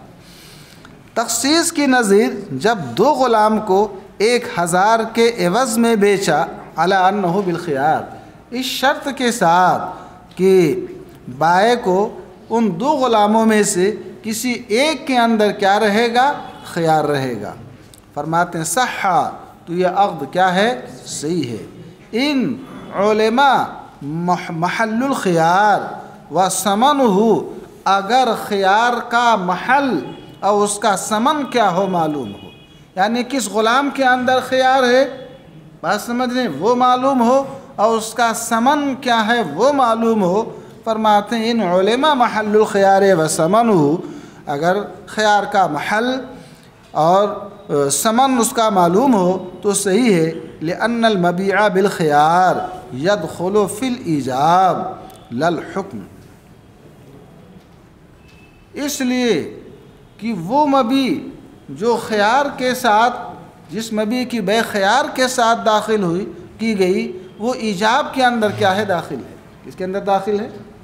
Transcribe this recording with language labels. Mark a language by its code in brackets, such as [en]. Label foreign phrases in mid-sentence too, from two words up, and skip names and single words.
[hi] तखसीस की नज़ीर जब 2 ग़ुलाम को 1000 के एवज़ में बेचा [ar] على أنه بالخيار, [hi] इस शर्त के साथ कि बाए को उन 2 ग़ुलामों में से किसी एक के अंदर क्या रहेगा, खियार रहेगा। फरमाते हैं सहा, तो यह अक़्द क्या है, सही है। [ar] إن علم محل الخيار وثمنه, [hi] अगर खियार का महल और उसका समन क्या हो मालूम हो, यानी किस ग़ुलाम के अंदर खियार है, बात समझ लें, वो मालूम हो और उसका समन क्या है वो मालूम हो। फरमाते हैं [ar] إن علم محل الخيار وثمنه, [hi] अगर खियार का महल और समन उसका मालूम हो तो सही है। [ar] لأن المبيع بالخيار يدخل في الإيجاب للحكم, [hi] इसलिए कि वो मबी जो खियार के साथ, जिस मबी की बे खियार के साथ दाखिल हुई की गई, वो ईजाब के अंदर क्या है, दाखिल है। किसके अंदर दाखिल है?